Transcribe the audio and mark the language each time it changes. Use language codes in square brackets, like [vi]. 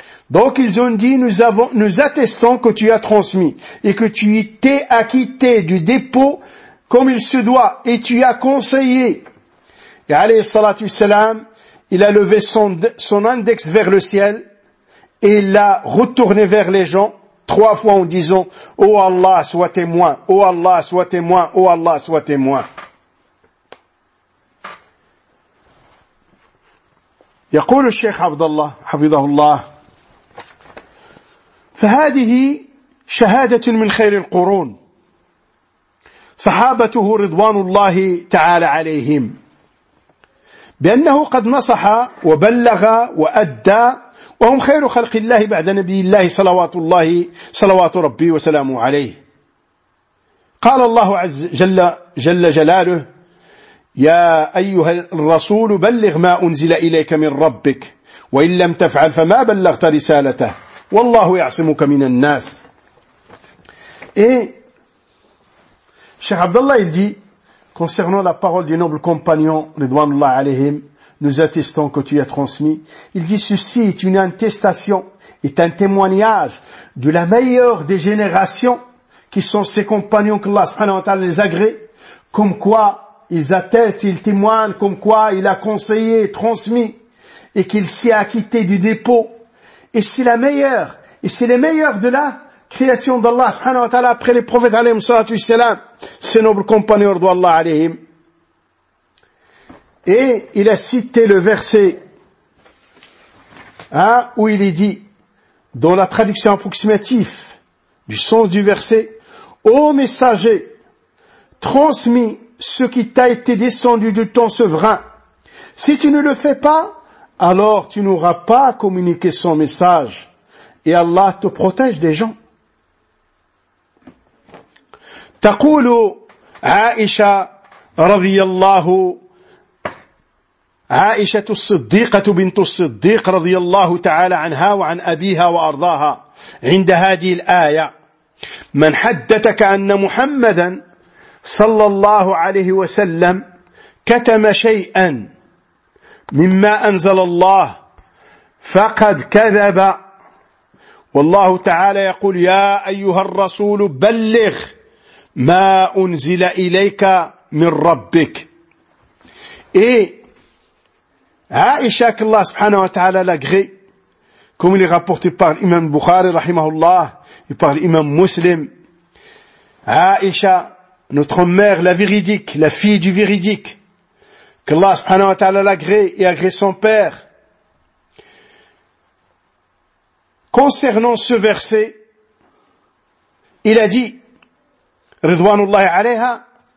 [fr] Donc, ils ont dit, nous attestons que tu as transmis et que tu t'es acquitté du dépôt comme il se doit et tu as conseillé. Et alayhi salatu salam, il a levé son index vers le ciel et il l'a retourné vers les gens 3 fois en disant: « Oh Allah, sois témoin. Oh Allah, sois témoin. Oh Allah, sois témoin. [ar] » يقول الشيخ عبد الله حفظه الله: فهذه شهادة من خير القرون صحابته رضوان الله تعالى عليهم بأنه قد نصح وبلغ وأدى، وهم خير خلق الله بعد نبي الله صلوات الله صلوات ربي وسلامه عليه. قال الله عز جل جلاله: يا أيها الرسول بلغ ما أنزل إليك من ربك وإن لم تفعل فما بلغت رسالته والله يعصمك من الناس. [fr] Et Cheikh Abdallah il dit, concernant la parole du noble compagnon Ridwanullah alayhim, nous attestons que tu as transmis, il dit ceci est une attestation, est un témoignage de la meilleure des générations qui sont ses compagnons que Allah subhanahu wa ta'ala les agrée, comme quoi ils attestent, ils témoignent, comme quoi il a conseillé, transmis, et qu'il s'y est acquitté du dépôt. Et c'est la meilleure, et c'est les meilleurs de la création d'Allah subhanahu wa ta'ala après les prophètes alayhim salatu wa salam, ses nobles compagnons d'Allah alayhim. Et il a cité le verset hein, où il est dit, dans la traduction approximative du sens du verset, « Ô messager, transmis ce qui t'a été descendu de ton souverain. Si tu ne le fais pas, alors tu n'auras pas communiqué son message et Allah te protège des gens. » [ar] تقول عائشة رضي الله عائشة الصديقة بنت الصديق رضي الله تعالى عنها وعن أبيها وأرضاها عند هذه الآية من حدثك أن محمدا صلى الله عليه وسلم كتم شيئا مما أنزل الله فقد كذب والله تعالى يقول يا أيها الرسول بلغ ما أنزل إليك من ربك. [fr] Et Aïcha, que Allah subhanahu wa ta'ala l'agré, comme il est rapporté par l'imam Bukhari rahimahullah et par l'imam Muslim, Aïcha, notre mère, la véridique, la fille du véridique, que Allah subhanahu wa ta'ala l'agré et agré son père, concernant ce verset, il a dit Ridwanullahi alayha,